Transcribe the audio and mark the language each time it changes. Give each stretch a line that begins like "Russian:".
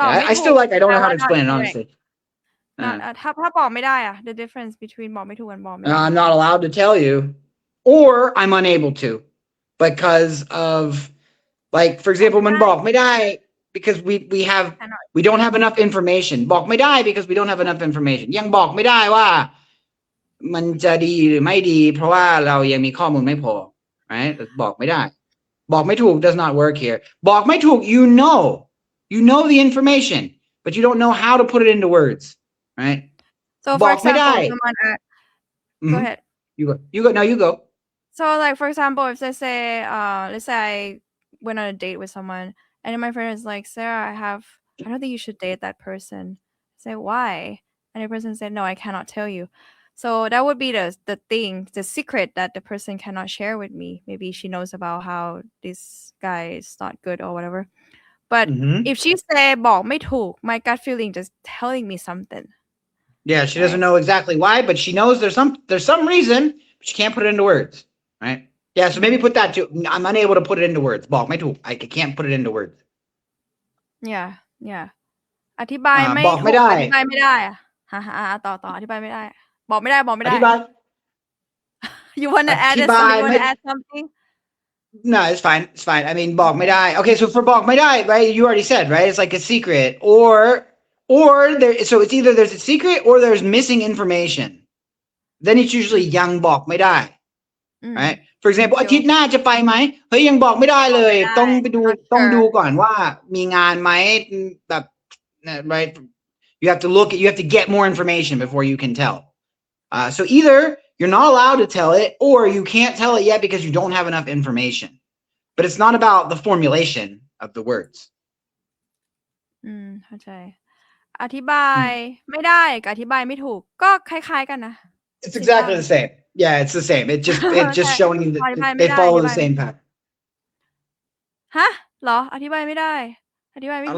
English: I still like I don't know how to explain it honestly
Thai: ถ้าบอกไม่ได้อะ
English: the difference between
Thai: บอกไม่ถูกกับบอกไม่ได้
English: I'm not allowed to tell you or I'm unable to because of like for example มันบอกไม่ได้ because we don't have enough information บอกไม่ได้ because we don't have enough information
Thai: ยังบอกไม่ได้ว่ามันจะดีหรือไม่ดีเพราะว่าเรายังมีข้อมูลไม่พอ
English: right บอกไม่ได้บอกไม่ถูก does not work here บอกไม่ถูก you know the information but you don't know how to put it into words right so for example someone go ahead you go no you go so like for example if they say let's say I went on a date with someone and then my friend is like Sarah I don't think you should date that person I say why and the person said no I cannot tell you so that would be the secret that the person cannot share with me maybe she knows about how this guy is not good or whatever but if she say บอกไม่ถูก my gut feeling just telling me something yeah she doesn't know exactly why but she knows there's some reason but she can't put it into words right yeah so maybe put that too I'm unable to put it into words บอกไม่ถูก I can't put it into words
Thai: yeah อธิบายไม่ถูกอธิบายไม่ได้ต่ออธิบายไม่ได้บอกไม่ได้อธิบาย
English: you want to add something no it's fine I mean บอกไม่ได้ okay so for บอกไม่ได้ right you already said right it's like a secret or there so it's either there's a secret or there's missing information then it's usually ยังบอกไม่ได้ right for example
Thai: อาทิตย์หน้าจะไปไหมเฮ้ยยังบอกไม่ได้เลยต้องไปดูต้องดูก่อนว่ามีงานไหมแบบ
English: right you have to get more information before you can tell so either you're not allowed to tell it or you can't tell it yet because you don't have enough information but it's not about the formulation of the words
Thai: เข้าใจอธิบายไม่ได้กับอธิบายไม่ถูกก็คล้ายๆกันนะ
English: it's exactly the same yeah it's the same it's just showing you that they follow the same pattern
Thai: ฮะเหรออธิบายไม่ได้อธิบายไม่ถูก